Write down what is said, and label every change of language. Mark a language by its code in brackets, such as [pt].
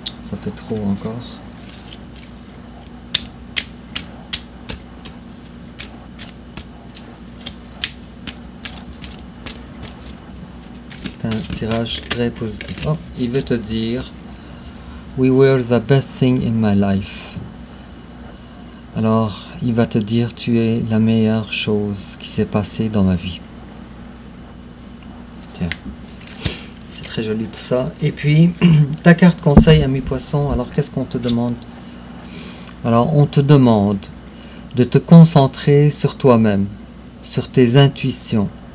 [fr] Ça fait trop encore. C'est un tirage très positif. [en] Oh, [fr] il veut te dire, [en] we were the best thing in my life. [fr] Alors, il va te dire, tu es la meilleure chose qui s'est passée dans ma vie. Tiens, c'est très joli tout ça. Et puis, ta carte conseil, ami poisson, alors qu'est-ce qu'on te demande? Alors, on te demande de te concentrer sur toi-même, sur tes intuitions.